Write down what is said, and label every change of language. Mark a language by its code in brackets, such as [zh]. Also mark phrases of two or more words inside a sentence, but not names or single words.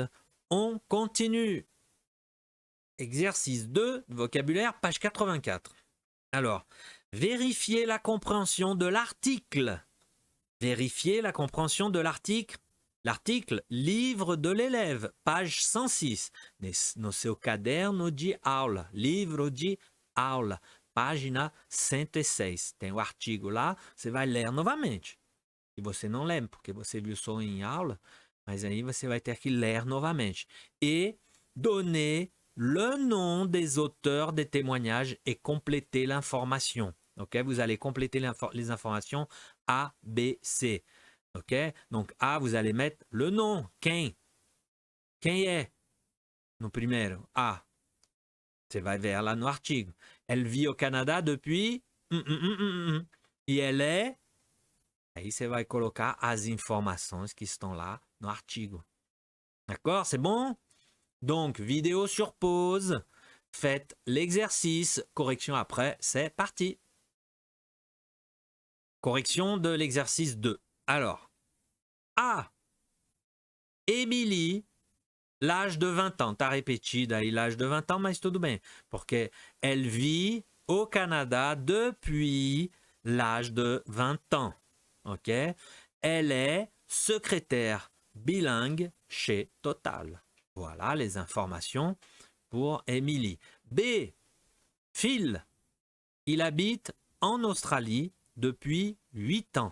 [fr] On continue. Exercice 2, vocabulaire, page 84. Alors, vérifiez la compréhension de l'article. Vérifiez la compréhension de l'article. L'article livre de l'élève, page 106. [pt] No seu caderno de aula, livro de aula, página 106. Tem o artigo lá, você vai ler novamente. E você não lembra, porque você viu só em aula, mas aí você vai ter que ler novamente. [fr] Et donner le nom des auteurs des témoignages et compléter l'information. Okay? Vous allez compléter les informations A, B, C. Ok? Donc A, vous allez mettre le nom. [pt] Quem? Quem é? No primeiro. A. Você vai ver lá no artigo. [fr] Elle vit au Canada depuis... [pt] E ela é... Aí você vai colocar as informações que estão lá no artigo. [fr] D'accord? C'est bon? Donc, vidéo sur pause. Faites l'exercice. Correction après. C'est parti. Correction de l'exercice 2. Alors, A. Émilie, l'âge de 20 ans. [pt] Tá repetido aí [fr] l'âge de 20 ans, [pt] mas tudo bem. [fr] Porque elle vit au Canada depuis l'âge de 20 ans. Ok? Elle est secrétaire bilingue chez Total. Voilà les informations pour Émilie. B. Phil, il habite en Australie depuis 8 ans.